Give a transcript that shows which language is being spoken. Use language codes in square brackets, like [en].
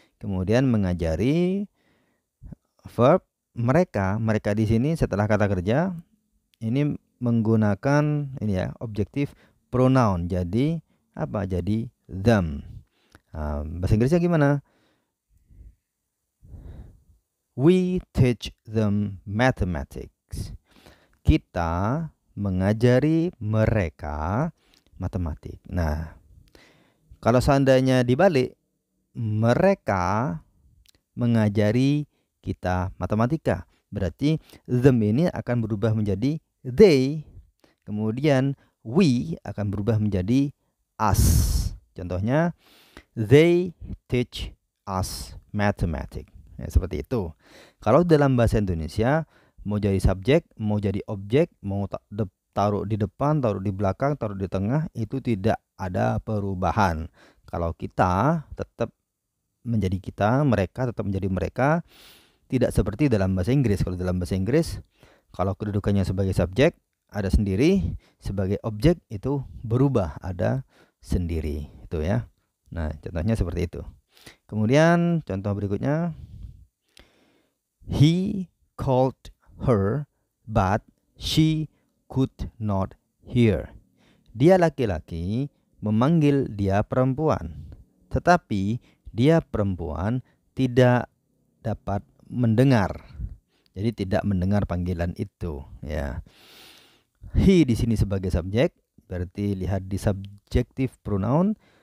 [id] Kemudian mengajari verb mereka di sini setelah kata kerja ini menggunakan ini ya objektif pronoun, jadi apa? Jadi them. Bahasa Inggrisnya gimana? [en] We teach them mathematics. [id] Kita mengajari mereka matematik. Nah, kalau seandainya dibalik, mereka mengajari kita matematika, berarti them ini akan berubah menjadi they, kemudian we akan berubah menjadi us. Contohnya, [en] they teach us mathematics. [id] Ya, seperti itu. Kalau dalam bahasa Indonesia, mau jadi subjek, mau jadi objek, mau taruh di depan, taruh di belakang, taruh di tengah, itu tidak ada perubahan. Kalau kita tetap menjadi kita, mereka tetap menjadi mereka. Tidak seperti dalam bahasa Inggris. Kalau dalam bahasa Inggris, kalau kedudukannya sebagai subjek ada sendiri, sebagai objek itu berubah, ada sendiri. Itu ya. Nah, contohnya seperti itu. Kemudian contoh berikutnya, [en] he called her but she could not hear. [id] Dia laki-laki memanggil dia perempuan, tetapi dia perempuan tidak dapat mendengar. Jadi tidak mendengar panggilan itu, ya. He di sini sebagai subjek, berarti lihat di subjective pronoun.